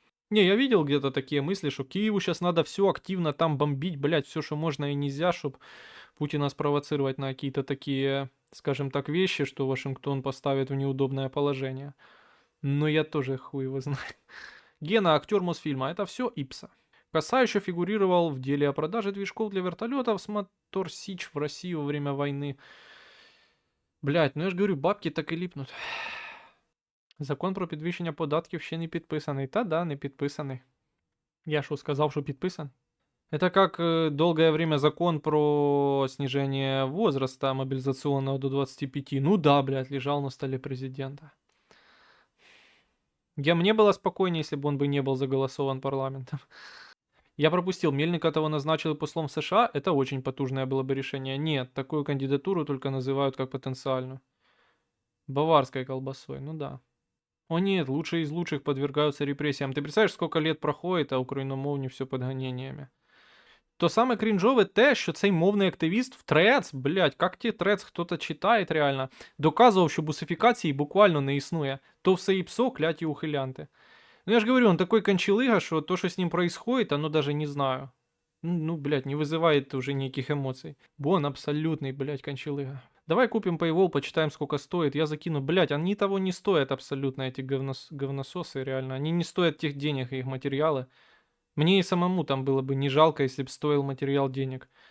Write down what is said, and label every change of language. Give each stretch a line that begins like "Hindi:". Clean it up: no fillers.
Russian: Не, я видел где-то такие мысли, что Киеву сейчас надо все активно там бомбить, блять, все, что можно и нельзя, чтобы Путина спровоцировать на какие-то такие, скажем так, вещи, что Вашингтон поставит в неудобное положение. Но я тоже хуй его знаю. Гена, актер Мосфильма, это все Ипса. Коса еще фигурировал в деле о продаже движков для вертолетов с Мотор Сич в России во время войны. Блять, ну я же говорю, бабки так и липнут.
Ukrainian: Закон про підвищення податків ще не підписаний. Та да, не підписаний. Я що сказав, що підписан?
Russian: Это как долгое время закон про снижение возраста мобилизационного до 25. Ну да, блядь, лежал на столе президента. Мне было спокойнее, если бы он бы не был заголосован парламентом. Я пропустил, Мельника того назначили послом в США, это очень потужное было бы решение. Нет, такую кандидатуру только называют как потенциальную. Баварской колбасой, ну да. О нет, лучшие из лучших подвергаются репрессиям. Ты представляешь, сколько лет проходит,
Ukrainian: а україномовні все під ганеннями. То саме крінжове те, що цей мовний активіст в Трец, блядь, як ті Трец хто-то читає реально, доказував, що бусифікації буквально не існує. То все ІПСО, кляті ухилянти.
Russian: Ну я же говорю, он такой кончалыга, что то, что с ним происходит, оно даже не знаю. Ну, блядь, не вызывает уже никаких эмоций. Он абсолютный, блядь, кончалыга. Давай купим Paywall, почитаем, сколько стоит. Я закину. Блядь, они того не стоят абсолютно, эти говнососы, реально. Они не стоят тех денег и их материалы. Мне и самому там было бы не жалко, если бы стоил материал денег.